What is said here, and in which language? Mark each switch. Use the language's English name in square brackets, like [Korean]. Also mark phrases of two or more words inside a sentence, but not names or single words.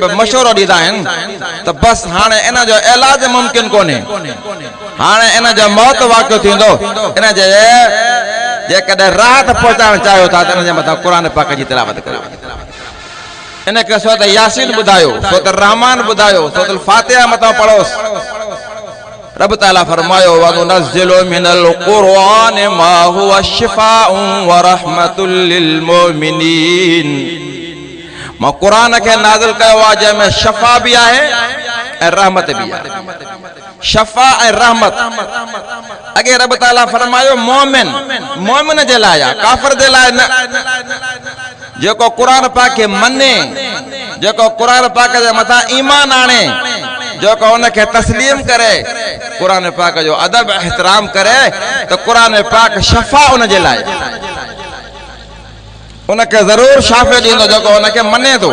[Sindhi] मशवरो ॾींदा आहिनि त बसि हाणे इन जो इलाज मुमकिन कोन्हे हाणे इन जो मौत वाक़ियो थींदो इन जे जेकॾहिं राहत पहुचाइण चाहियो था त इन जे मथां क़ुरान पाक जी तिलावत कयो इनखे सूरत यासीन ॿुधायो सूरत रहमान ॿुधायो सूरत फातिहा मथां पढ़ोसि रब ताला फरमायो [Arabic] وننزل من القرآن ما هو شفاء ورحمة للمؤمنين [Sindhi] मां क़ुरान खे नाज़िल कयो आहे जंहिंमें शफ़ा बि आहे ऐं रहमत बि आहे शफ़ा ऐं रहमत अगे रब ताला फरमायो मोमिन जे लाइ आहे काफ़िर जे लाइ न जेको क़ुरान पाक खे मने जेको कुरान पाक जे मथा ईमान आणे, जेको उनखे तस्लीम करे, कुरान पाक जो अदब एहतराम करे, तो कुरान पाक शफा उन जे लाइ उनखे ज़रूर शाफ़े ॾींदो जेको उनखे मने थो।